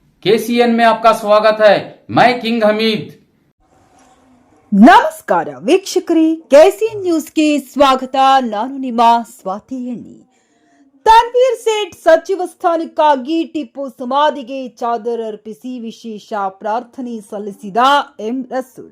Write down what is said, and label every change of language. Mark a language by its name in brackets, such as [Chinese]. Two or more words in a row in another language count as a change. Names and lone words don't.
[Hindi] केसीएन में आपका स्वागत है। मैं किंग हमीद। [Kannada] ನಮಸ್ಕಾರ ವೀಕ್ಷಕರೇ, ಕೆಸಿಎನ್ ನ್ಯೂಸ್ಗೆ ಸ್ವಾಗತ. ನಾನು ನಿಮ್ಮ ಸ್ವಾತಿ ಎಣ್ಣಿ. ತನ್ವೀರ್ ಸೇಠ್ ಸಚಿವ ಸ್ಥಾನಕ್ಕಾಗಿ ಟಿಪ್ಪು ಸಮಾಧಿಗೆ ಚಾದರ್ ಅರ್ಪಿಸಿ ವಿಶೇಷ ಪ್ರಾರ್ಥನೆ ಸಲ್ಲಿಸಿದ ಎಂ ರಸೂಲ್.